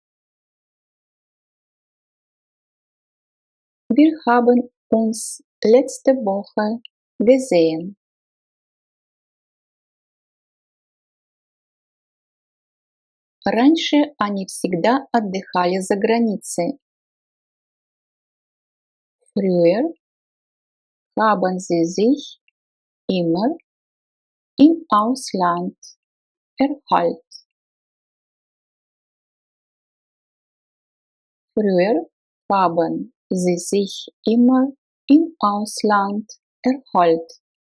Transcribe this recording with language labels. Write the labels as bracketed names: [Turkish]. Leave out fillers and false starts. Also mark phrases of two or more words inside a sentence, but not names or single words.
[German] Wir haben uns letzte Woche gesehen. [Russian] Раньше они всегда отдыхали за границей. [German] Früher haben sie sich immer im Ausland erholt. Früher haben sie sich immer im Ausland erholt.